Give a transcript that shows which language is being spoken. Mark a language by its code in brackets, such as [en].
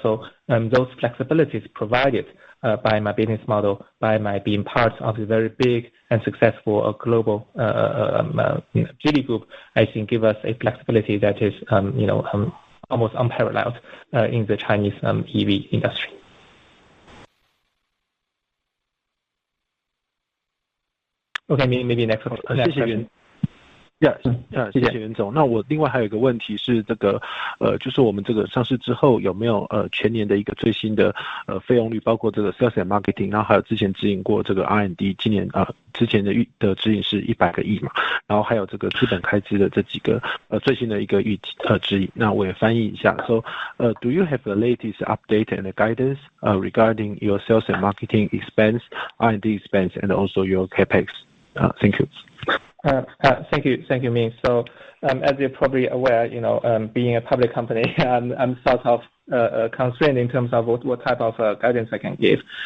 [en] So those flexibilities provided by my business model, by my being part of a very big and successful global Geely Group, I think give us a flexibility that is, almost unparalleled in the Chinese EV industry. Okay, maybe next question. [zh] 谢谢袁总。那我另外还有一个问题是就是我们这个上市之后有没有全年的一个最新的费用率，包括这个 sales and marketing， 然后还有之前指引过这个 R&D， 今年之前的指引是100个亿嘛，然后还有这个资本开支的这几个最新的一个指引。那我也翻译一下。 [en] So, do you have the latest update and guidance regarding your sales and marketing expense, R&D expense, and also your capex? Thank you. Thank you, Ming. So, as you're probably aware, being a public company, I'm sort of constrained in terms of what type of guidance I can give.